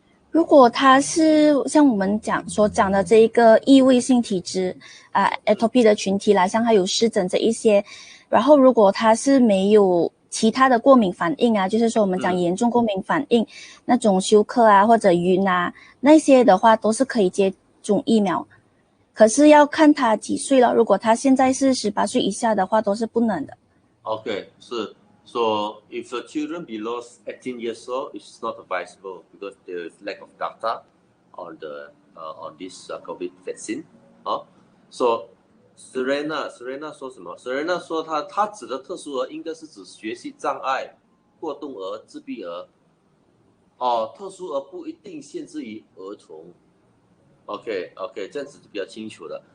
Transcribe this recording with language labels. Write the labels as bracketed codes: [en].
[zh] 如果他是像我们所讲的这一个异位性体质atopy 的群体啦，像还有湿疹这一些，然后如果他是没有其他的过敏反应就是说我们讲严重过敏反应那种休克或者晕那些的话都是可以接种疫苗，可是要看他几岁了，如果他现在是18岁以下的话都是不能的。 OK， 是 [en] So if the children below 18 years old, it's not advisable because there is lack of data on this COVID vaccine. [zh] So Serena 说什么 ？Serena 说她指的特殊儿应该是指学习障碍、过动儿、自闭儿。特殊儿不一定限制于儿童。OK， 这样子就比较清楚了。